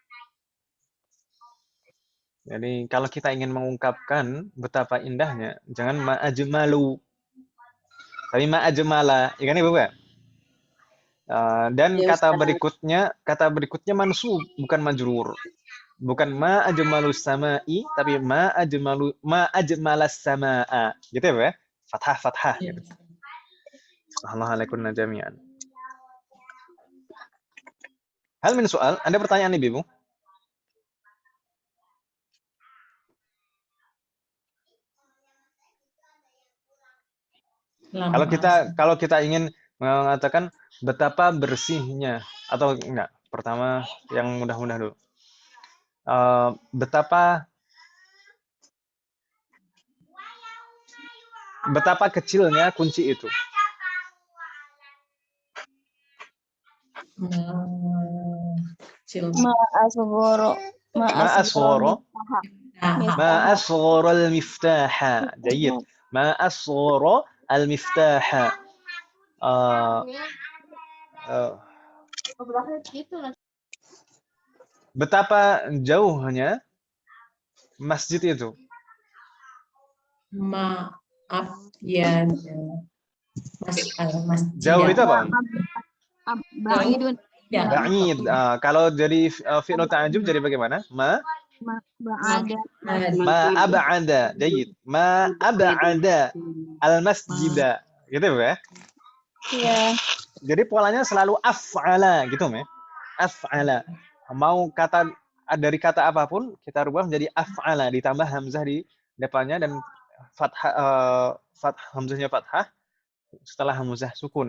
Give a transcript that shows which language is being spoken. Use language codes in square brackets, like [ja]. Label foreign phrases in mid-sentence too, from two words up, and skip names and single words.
[id] Jadi kalau kita ingin mengungkapkan betapa indahnya, jangan ma'ajmalu. Tapi ma'ajmala, ya kan ya, Bapak? Dan Ya, kata Ustaz. berikutnya mansub, bukan majrur. Bukan [ar] ما أجملُ السماءِ, [id] tapi [ar] ما أجملَ السماءَ. [id] Gitu ya, Pak? Fathah Ya. gitu. [ar] الله عليكن جميعا. هل من سؤال, [id] ada pertanyaan nih, Ibu? Kalau kita ingin mengatakan betapa bersihnya atau enggak, pertama yang mudah-mudah dulu. Betapa kecilnya kunci itu. [ar] ما أصغرَ المفتاحَ. جيد. ما أصغرَ المفتاحَ. [id] Betapa jauhnya masjid itu. Maaf ya. Jauh itu apa? Ba'idun. Ya. Ba'id. Kalau jadi fi'lu ta'ajjub jadi bagaimana? Ba'ada. [ar] ما أبعدَ. جيد. ما أبعدَ المسجدَ. [id] Gitu ya? Iya. Jadi polanya selalu af'ala gitu, ya. Af'ala. Mau kata dari kata apapun kita rubah menjadi af'ala, ditambah hamzah di depannya dan hamzahnya fathah setelah hamzah sukun.